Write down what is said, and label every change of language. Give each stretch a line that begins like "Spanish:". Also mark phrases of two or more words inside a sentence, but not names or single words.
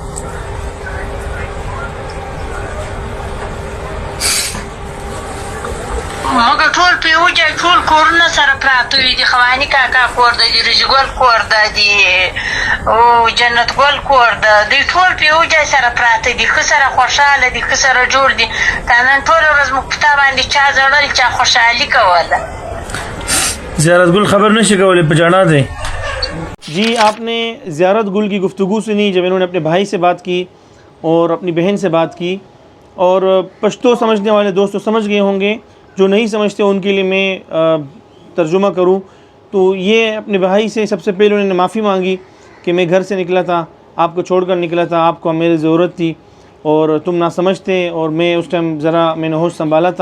Pashto: موږ ټول په یو ځای ټول کورونه سره پراته وي، د خواني کاکا کور ده، د رجګل کور ده، د جنت ګل کور ده، دوی ټول په یو ځای سره پراته دي، ښه سره خوشحاله دي، ښه سره جوړ دي. دا نن ټوله ورځ موږ په تا باندې چا ژړل، چا خوشحالي کوله. زیارت گل خبر نشی کولے پچانا دے.
Urdu: جی آپ نے زیارت گل کی گفتگو سنی جب انہوں نے اپنے بھائی سے بات کی اور اپنی بہن سے بات کی، اور پشتو سمجھنے والے دوست تو سمجھ گئے ہوں گے، جو نہیں سمجھتے ان کے لیے میں ترجمہ کروں تو یہ اپنے بھائی سے سب سے پہلے انہوں نے معافی مانگی کہ میں گھر سے نکلا تھا، آپ کو چھوڑ کر نکلا تھا، آپ کو میری ضرورت تھی اور تم نہ سمجھتے، اور میں اس ٹائم ذرا میں نے ہوش سنبھالا تھا.